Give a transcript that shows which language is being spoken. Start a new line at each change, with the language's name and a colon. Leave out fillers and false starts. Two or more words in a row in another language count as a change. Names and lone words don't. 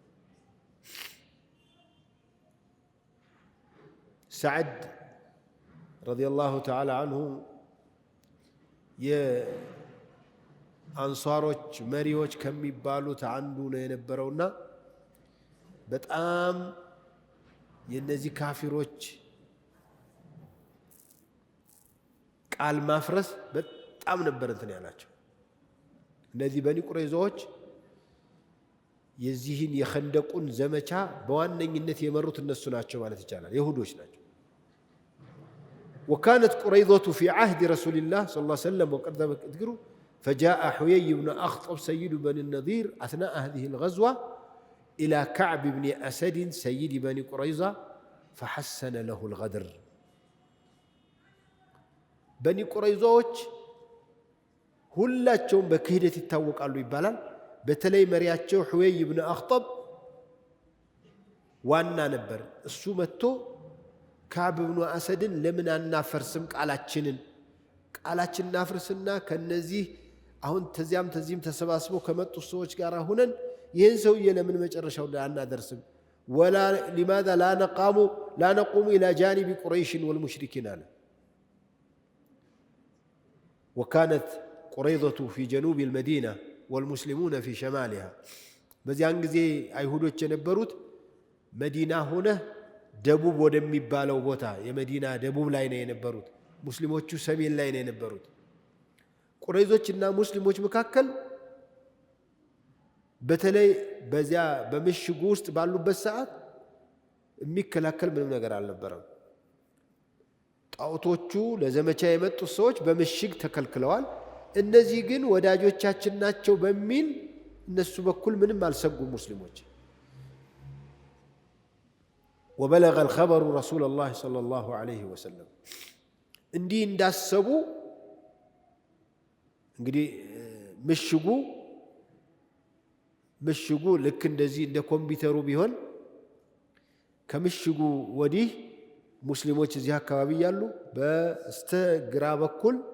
Amharic: ሰዕድ
Arabic: رضي الله تعالى عنه
Amharic: የአንሷሮች መሪዎች ከሚባሉት አንዱ ነው የነበረውና በጣም የነዚህ ካፊሮች ቃል ማፍረስ በጣም ነበር እንትን ያላቸው። እነዚህ በኒ ቁረይዛዎች የዚህን የኸንደቁን ዘመቻ በዋነኝነት የመሩት እነሱ ናቸው ማለት ይቻላል፣ ይሁዶች ናቸው።
Arabic: وكانت قريظة في عهد رسول الله صلى الله عليه وسلم وقد ذكروا فجاء حيي بن أخطب سيد بني النضير أثناء هذه الغزوة إلى كعب بن أسد سيد بني قريظة فحسن له الغدر.
Amharic: بني قريظة ሁላቸውም በክህደት ይታወቃሉ ይባላል። በተለይ መሪያቸው ሁወይ ኢብኑ አኽጠብ ዋና ነበር። እሱ መጥቶ ከዓብ ኢብኑ አሰድን ለምን አናፈርስም ቃላችንን እናፍርስና ከነዚህ አሁን ተዚህም ተሰባስበው ከመጡ ሰዎች ጋር ሆነን ይህን ሰውዬ ለምን መጨረሻው አናደርስም?
Arabic: ወላ لماذا لا نقوم إلى جانب قريش والمشركين አለ። وكانت قريظة في جنوب المدينة والمسلمون في شمالها.
Amharic: በዚያን ጊዜ አይሁዶች የነበሩት መዲና ሆነ ደቡብ ወደሚባለው ቦታ የመዲና ደቡብ ላይ ነው የነበሩት፣ ሙስሊሞቹ ሰሜን ላይ ነው የነበሩት። ቁረይዞችና ሙስሊሞች መካከል በተለይ በዚያ በምሽጉ ውስጥ ባሉበት ሰዓት የሚከላከል ምንም ነገር አልነበረም። ጣዖቶቹ ለዘመቻ የመጡት ሰዎች በምሽግ ተከልክለዋል። እነዚህ ግን ወዳጆቻችን ናቸው በሚል እነሱ በኩል ምንም አልሰጉም ሙስሊሞች።
Arabic: وبلغ الخبر رسول الله صلى الله عليه وسلم
Amharic: እንዲህ እንዳሰቡ እንግዲህ ምሽጉ ልክ እንደዚህ እንደ ኮምፒውተሩ ቢሆን ከምሽጉ ወዲህ ሙስሊሞች እዚህ አካባቢ ያሉ በስተግራ በኩል